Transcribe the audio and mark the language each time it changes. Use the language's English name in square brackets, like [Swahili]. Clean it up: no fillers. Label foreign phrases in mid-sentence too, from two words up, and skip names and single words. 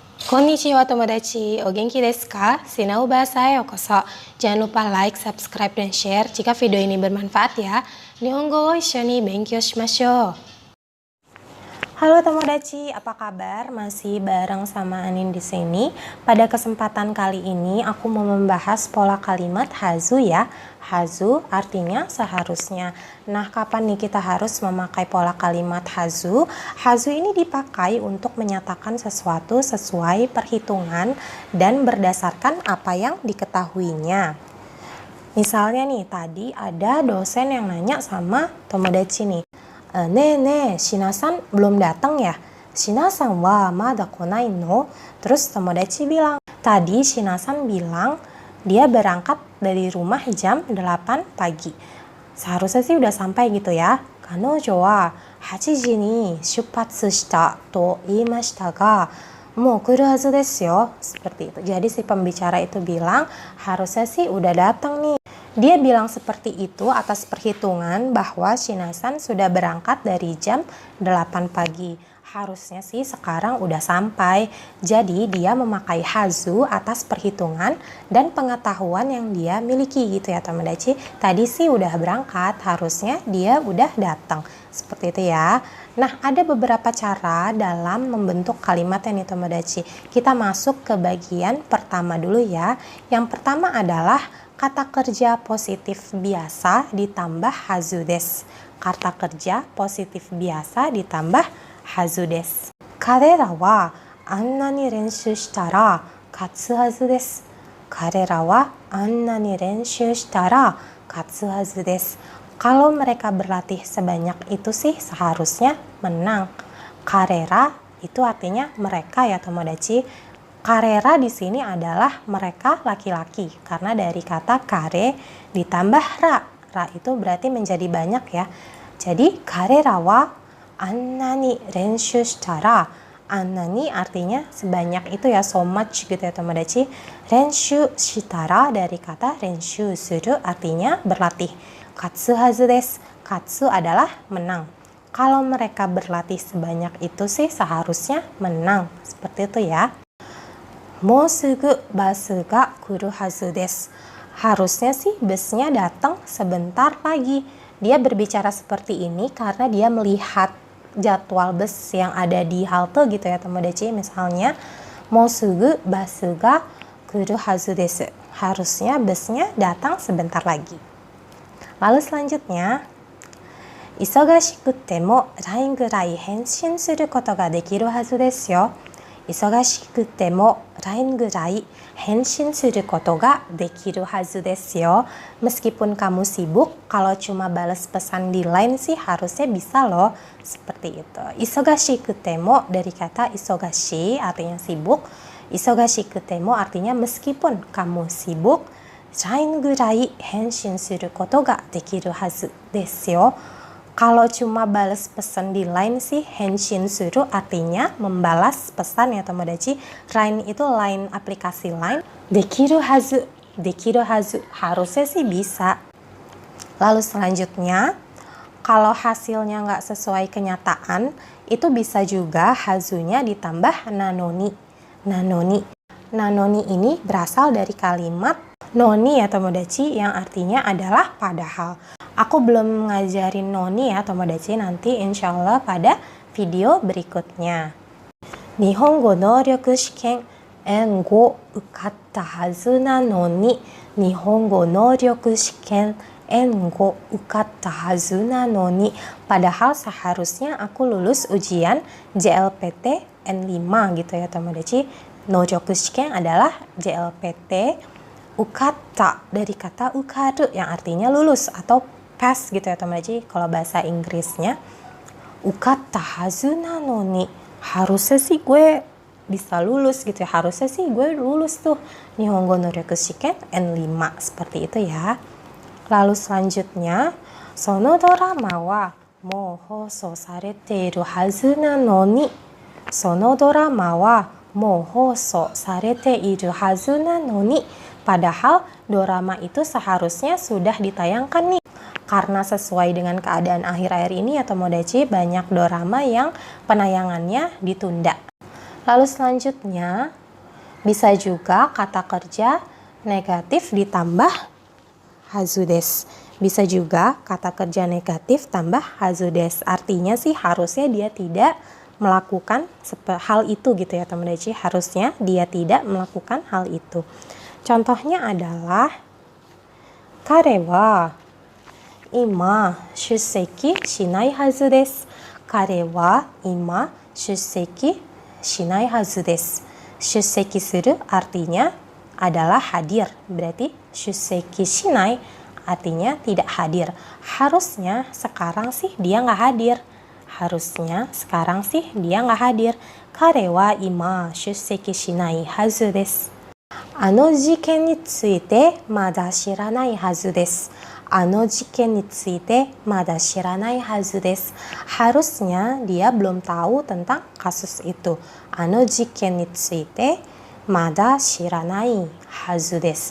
[Japanese] こんにちは友達、お元気ですか? Sinau Bahasa Yokoso. [Indonesian] Jangan lupa like, subscribe, dan share jika video ini bermanfaat ya. [Japanese] 日本語を一緒に勉強しましょう. [Indonesian] Halo Tomodachi, apa kabar? Masih bareng sama Anin di sini. Pada kesempatan kali ini aku mau membahas pola kalimat hazu ya. Hazu artinya seharusnya. Nah, kapan nih kita harus memakai pola kalimat hazu? Hazu ini dipakai untuk menyatakan sesuatu sesuai perhitungan dan berdasarkan apa yang diketahuinya. Misalnya nih, tadi ada dosen yang nanya sama Tomodachi nih. Shina-san belum datang ya? [Japanese] Shina-san wa mada konai no? [Indonesian] Terus Tomodachi bilang, tadi Shina-san bilang dia berangkat dari rumah jam 8 pagi. Seharusnya sih udah sampai gitu ya. [Japanese] 彼女は8時に出発したと言いましたがもう来るはずですよ. [Indonesian] Seperti itu. Jadi si pembicara itu bilang harusnya sih udah datang nih. Dia bilang seperti itu atas perhitungan bahwa Shina-san sudah berangkat dari jam 8 pagi. Harusnya sih sekarang udah sampai. Jadi dia memakai hazu atas perhitungan dan pengetahuan yang dia miliki gitu ya Tomodachi. Tadi sih udah berangkat, harusnya dia udah datang. Seperti itu ya. Nah, ada beberapa cara dalam membentuk kalimat ini Tomodachi. Kita masuk ke bagian pertama dulu ya. Yang pertama adalah kata kerja positif biasa ditambah hazu desu. Kata kerja positif biasa ditambah hazu desu. [Japanese] 彼らはあんなに練習したら勝つはずです. 彼らはあんなに練習したら勝つはずです. [Indonesian] Kalau mereka berlatih sebanyak itu sih seharusnya menang. Karera itu artinya mereka ya Tomodachi. Karera di sini adalah mereka laki-laki karena dari kata kare ditambah ra. Ra itu berarti menjadi banyak ya. [Japanese] Jadi 彼らはあんなに練習したら. [Indonesian] Annani artinya sebanyak itu ya, [English] so much [Indonesian] gitu ya Tomodachi. [Japanese] 練習したら [Indonesian] dari kata [Japanese] 練習する [Indonesian] artinya berlatih. [Japanese] 勝つはずです. [Indonesian] Katsu adalah menang. Kalau mereka berlatih sebanyak itu sih seharusnya menang. Seperti itu ya. [Japanese] もうすぐバスが来るはずです. [Indonesian] Harusnya sih busnya datang sebentar lagi. Dia berbicara seperti ini karena dia melihat jadwal bus yang ada di halte gitu ya Tomodachi. Misalnya, [Japanese] もうすぐバスが来るはずです. [Indonesian] Harusnya busnya datang sebentar lagi. Lalu selanjutnya, [Japanese] 忙しくてもLINEぐらい返信することができるはずですよ. 忙しくてもLINEぐらい返信することができるはずですよ. [Indonesian] Meskipun kamu sibuk, kalau cuma balas pesan di LINE sih harusnya bisa loh. Seperti itu. [Japanese] 忙しくても [Indonesian] dari kata isogashi artinya sibuk. [Japanese] 忙しくても [Indonesian] artinya meskipun kamu sibuk. [Japanese] LINEぐらい返信することができるはずですよ. [Indonesian] Kalau cuma balas pesan di LINE sih [Japanese] 返信する [Indonesian] artinya membalas pesan ya Tomodachi. LINE itu LINE aplikasi LINE. [Japanese] できるはず. できるはず [Indonesian] harusnya sih bisa. Lalu selanjutnya, kalau hasilnya nggak sesuai kenyataan, itu bisa juga hazunya ditambah nanoni. Nanoni. Nanoni ini berasal dari kalimat noni ya Tomodachi yang artinya adalah padahal. Aku belum ngajarin noni ya Tomodachi, nanti [Arabic] إن شاء الله [Indonesian] pada video berikutnya. [Japanese] 日本語能力試験N5受かったはずなのに. 日本語能力試験N5受かったはずなのに. [Indonesian] Padahal seharusnya aku lulus ujian JLPT N5 gitu ya Tomodachi. [Japanese] 能力試験 [Indonesian] adalah JLPT. Ukatta dari kata ukaru yang artinya lulus atau pass gitu ya Tomodachi. Kalau bahasa Inggrisnya [Japanese] 受かったはずなのに. [Indonesian] Harusnya sih gue bisa lulus gitu ya. Harusnya sih gue lulus tuh. [Japanese] 日本語能力試験 [Indonesian] N5 seperti itu ya. Lalu selanjutnya, [Japanese] そのドラマはもう放送されているはずなのに. そのドラマはもう放送されているはずなのに. [Indonesian] Padahal dorama itu seharusnya sudah ditayangkan nih. Karena sesuai dengan keadaan akhir-akhir ini ya Tomodachi, banyak dorama yang penayangannya ditunda. Lalu selanjutnya, bisa juga kata kerja negatif ditambah [Japanese] はずです. [Indonesian] Bisa juga kata kerja negatif tambah [Japanese] はずです. [Indonesian] Artinya sih harusnya dia tidak melakukan hal itu gitu ya Tomodachi. Harusnya dia tidak melakukan hal itu. Contohnya adalah [Japanese] 彼は今出席しないはずです. 彼は今出席しないはずです. 出席する [Indonesian] artinya adalah hadir. Berarti [Japanese] 出席しない [Indonesian] artinya tidak hadir. Harusnya sekarang sih dia nggak hadir. Harusnya sekarang sih dia nggak hadir. [Japanese] 彼は今出席しないはずです. あの事件についてまだ知らないはずです. あの事件についてまだ知らないはずです. [Indonesian] Harusnya dia belum tahu tentang kasus itu. [Japanese] あの事件についてまだ知らないはずです.